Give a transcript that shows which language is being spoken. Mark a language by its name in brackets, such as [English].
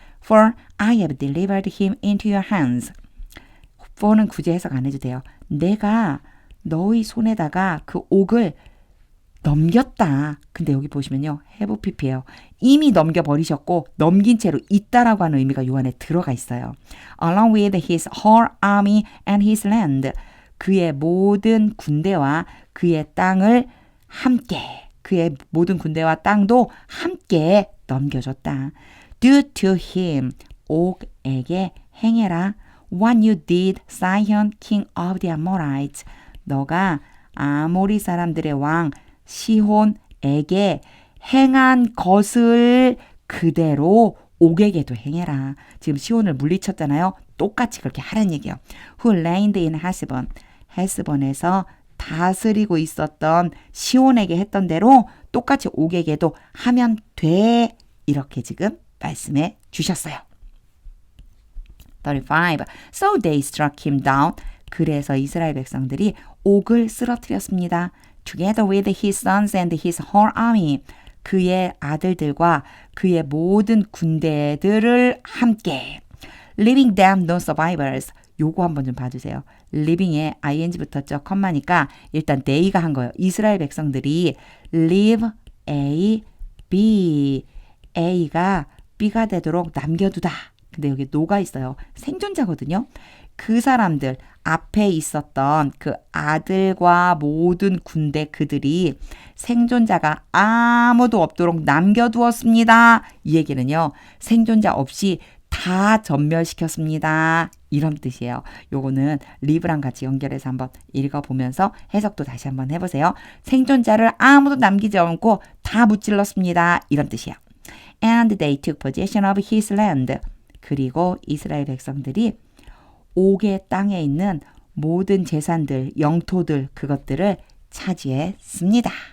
[English] For I have delivered him into your hands. [Korean] for는 굳이 해석 안 해도 돼요. 내가 너의 손에다가 그 옥을 넘겼다. 근데 여기 보시면요. have pp예요. 이미 넘겨버리셨고 넘긴 채로 있다라고 하는 의미가 요 안에 들어가 있어요. [English] Along with his whole army and his land. [Korean] 그의 모든 군대와 그의 땅을 함께 그의 모든 군대와 땅도 함께 넘겨줬다. [English] Do to him. [Korean] 옥에게 행해라. [English] What you did, Sihon, king of the Amorites. [Korean] 너가 아모리 사람들의 왕 시혼에게 행한 것을 그대로 옥에게도 행해라. 지금 시혼을 물리쳤잖아요. 똑같이 그렇게 하라는 얘기예요. [English] Who reigned in Heshbon. [Korean] 헤스본에서 다스리고 있었던 시혼에게 했던 대로 똑같이 옥에게도 하면 돼. 이렇게 지금 말씀해 주셨어요. [English] 35. So they struck him down. [Korean] 그래서 이스라엘 백성들이 옥을 쓰러뜨렸습니다. [English] Together with his sons and his whole army. [Korean] 그의 아들들과 그의 모든 군대들을 함께. [English] Leaving them no survivors. [Korean] 요거 한번 좀 봐주세요. living에 ing 붙었죠. 컴마니까 일단 they가 한 거예요. 이스라엘 백성들이 leave A, B. A가 B가 되도록 남겨두다. 근데 여기 no가 있어요. 생존자거든요. 그 사람들 앞에 있었던 그 아들과 모든 군대 그들이 생존자가 아무도 없도록 남겨두었습니다. 이 얘기는요. 생존자 없이 다 전멸시켰습니다. 이런 뜻이에요. 요거는 리브랑 같이 연결해서 한번 읽어보면서 해석도 다시 한번 해보세요. 생존자를 아무도 남기지 않고 다 무찔렀습니다. 이런 뜻이에요. [English] And they took possession of his land. [Korean] 그리고 이스라엘 백성들이 옥의 땅에 있는 모든 재산들, 영토들, 그것들을 차지했습니다.